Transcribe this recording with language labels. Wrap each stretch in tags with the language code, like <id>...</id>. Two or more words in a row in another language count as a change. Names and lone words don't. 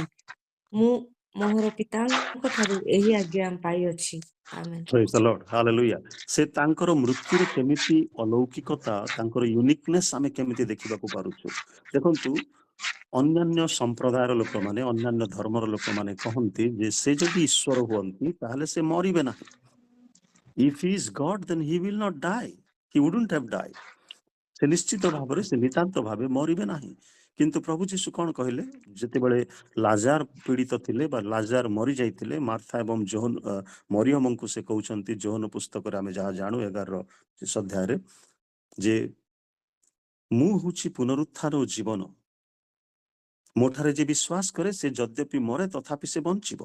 <or>ମୁଁ ମୋହର ପିତାଙ୍କ ଠାରୁ ଏହି ଆଜ୍ଞା ପାଇଅଛି। ଆମେନ୍।</or> <en>Praise the Lord. Hallelujah.</en> <or>ସେ ତାଙ୍କର ମୃତ୍ୟୁରେ କେମିତି ଅଲୌକିକତା, ତାଙ୍କର ୟୁନିକନେସ୍ ଆମେ କେମିତି ଦେଖିବାକୁ ପାରୁଛୁ। ଦେଖନ୍ତୁ, ଅନ୍ୟାନ୍ୟ ସମ୍ପ୍ରଦାୟର ଲୋକମାନେ, ଅନ୍ୟାନ୍ୟ ଧର୍ମର ଲୋକମାନେ କହନ୍ତି ଯେ ସେ ଯଦି ଈଶ୍ୱର ହୁଅନ୍ତି ତାହେଲେ ସେ ମରିବେ ନାହିଁ।</or> <en>If he is God, then he will not die. He wouldn't have died.</en> <or>ସେ ନିଶ୍ଚିତ ଭାବରେ ସେ ନିତାନ୍ତ ଭାବେ ମରିବେ ନାହିଁ। କିନ୍ତୁ ପ୍ରଭୁ ଯୀଶୁ କଣ କହିଲେ, ଯେତେବେଳେ ଲାଜାର ପୀଡ଼ିତ ଥିଲେ ବା ଲାଜାର ମରି ଯାଇଥିଲେ, ମାର୍ଥା ଏବଂ ମରିୟମଙ୍କୁ ସେ କହୁଛନ୍ତି ଯୋହନ ପୁସ୍ତକରେ ଆମେ ଯାହା ଜାଣୁ 11 ଅଧ୍ୟାୟରେ ଯେ ମୁଁ ହେଉଛି ପୁନରୁତ୍ଥାନ ଓ ଜୀବନ, ମୋ ଠାରେ ଯେ ବିଶ୍ୱାସ କରେ ସେ ଯଦ୍ୟପି ମରେ ତଥାପି ସେ ବଞ୍ଚିବ।</or>